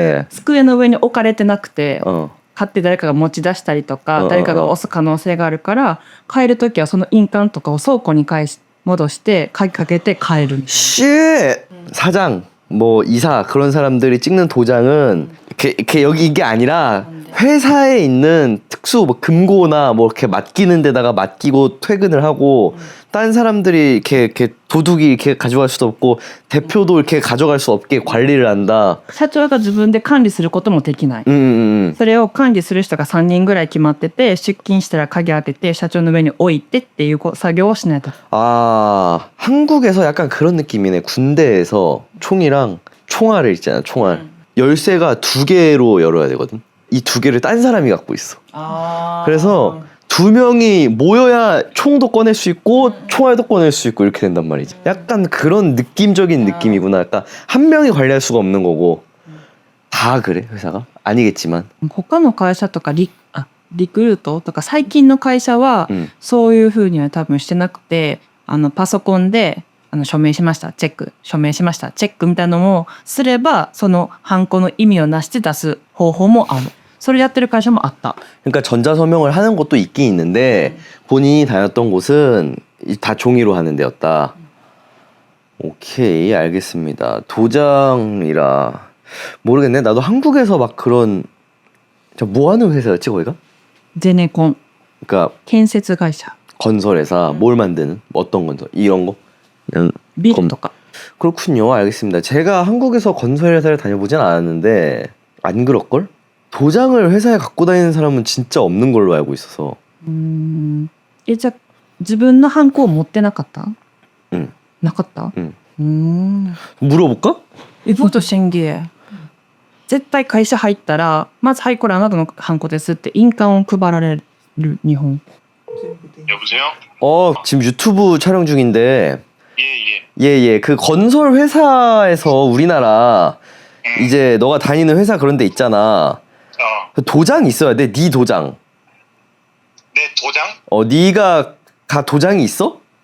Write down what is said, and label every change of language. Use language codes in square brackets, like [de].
[ja] 机の上に置かれてなくて、買って誰かが持ち出したりとか、誰かが押す可能性があるから、帰るときはその印鑑とかを倉庫に戻して鍵かけて帰る。 [ko] 사장, 뭐 이사 그런 사람들이 찍는 도장은 이렇게 여기 이게 아니라 회사에 있는 특수 뭐 금고나 뭐 이렇게 맡기는 데다가 맡기고 퇴근을 하고, 딴 사람들이 이렇게 도둑이 이렇게 가져갈 수도 없고 대표도 이렇게 가져갈 수 없게 관리를 한다. [ja] 社長が自分で管理することもできない。それを管理する人が3人ぐらい決まってて、出勤したら鍵開けて社長の上に置いてっていう作業をしないと。 [ko] 아, 한국에서 약간 그런 느낌이네. 군대에서 총이랑 총알을 있잖아. 총알. 열쇠가 2개로 열어야 되거든. 이 2개를 딴 사람이 갖고 있어. 그래서 2명이 모여야 총도 꺼낼 수 있고 총알도 꺼낼 수 있고 이렇게 된단 말이지. 약간 그런 느낌적인 느낌이구나. 약간 한 명이 관리할 수가 없는 거고. 다 그래 회사가? 아니겠지만. [ja] 他の会社とかリクルートとか最近の会社はそういう風には多分してなくて、パソコンで署名しましたチェック、署名しましたチェックみたいなのもすれば、そのハンコの意味をなして出す方法もある。それやってる会社もあった。 [ko] 그러니까 전자서명을 하는 곳도 있긴 있는데 본인이 다녔던 곳은 다 종이로 하는 데였다. 오케이, 알겠습니다. 도장이라 모르겠네. 나도 한국에서 막 그런 뭐 하는 회사였지 거기가? [ja] ゼネコン [ko] 그러니까 [ja] 建設会社 [ko] 건설회사. 뭘 만드는? 어떤 건설? 이런 거? 그냥 [ja] ビルとか [ko] 그렇군요. 알겠습니다. 제가 한국에서 건설회사를 다녀보진 않았는데 안 그럴걸? 도장을 회사에 갖고 다니는 사람은 진짜 없는 걸로 알고 있어서. [ja] じゃあ自分のハンコを持ってなかった？ [ko] 응. [ja] なかった？ [ko] 응. 물어볼까? [ja] もっと審議。絶対会社入ったらまずはいこれあなたのハンコですって印鑑を配られる日本。 [ko] 여보세요? 지금 유튜브 촬영 중인데. 예. 그 건설 회사에서 우리나라 이제 너가 다니는 회사 그런 데 있잖아. 도장 있어야 돼. 네 도장. 내 도장? 네가 다 도장이 있어?